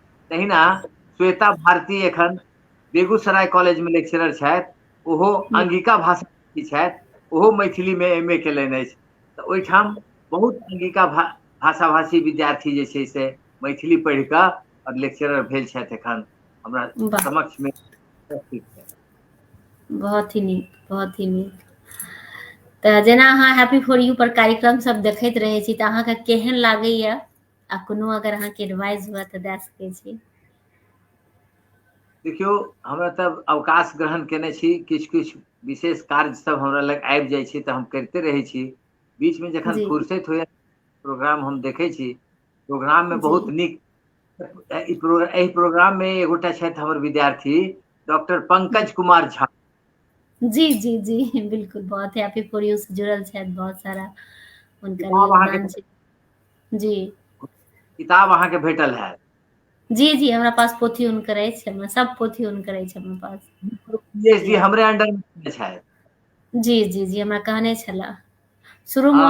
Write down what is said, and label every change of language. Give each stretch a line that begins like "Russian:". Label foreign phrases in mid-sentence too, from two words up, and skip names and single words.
Maithili: तहिना श्वेता भारती एखन बेगूसराय कॉलेज में लेक्चरर छथि, ओहो अंगिका भाषा भाषी छथि, ओहो मैथिली में MA केलनि अछि। तऽ ओहिठाम बहुत अंगिका भाषा भाषी विद्यार्थी जे छै से मैथिली पढ़ि कऽ और लेक्चरर भेल छथि एखन हमरा वाह, समक्ष में उपस्थित छथि। बहुत ही नीक, बहुत ही नीक। तऽ जेना अहाँ हैप्पी फॉर यू पर कार्यक्रम सब देखैत रहै छी, तऽ अहाँके केहन लागैए, आ कोनो अगर अहाँके एडवाइस हुए तऽ दए सकै छी। देखियौ, हमरा तब अवकाश ग्रहण केने छी, किछु विशेष कार्य सब हमरा लग आबि जाइ छै तऽ हम करिते रहै छी। बीच में जखन जी, फुर्सत होइए प्रोग्राम हम देखै छी, प्रोग्राम में जी। बहुत नीक। एहि प्रोग्राम में एगोटा छथि हमर विद्यार्थी, डॉक्टर पंकज कुमार झा। जी, जी, जी, बिल्कुल, बहुत हैप्पी फॉर यू से जुड़ल छथि, बहुत सारा हुनकर किताब अहाँके योगदान छै। जी। किताब अहाँके भेटल हैत। जी, जी, हमरा पास पोथी हुनकर अछि, हमरा सब पोथी हुनकर अछि हमरा पास। PhD जी। हमरे अंडर में केने छथि। जी, जी, जी, हमरा कहने छला। शुरू में